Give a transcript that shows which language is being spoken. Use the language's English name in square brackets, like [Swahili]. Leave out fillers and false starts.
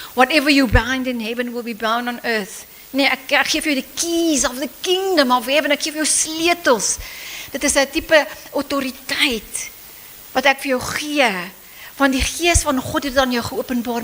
[English] Whatever you bind in heaven will be bound on earth. [Afrikaans] Nee, ek geef jou die [English] keys of the kingdom of heaven, [Afrikaans] ek geef jou sleutels. Dit is 'n tipe autoriteit wat ek vir jou gee. Want die Gees van God het dit aan jou geopenbaar.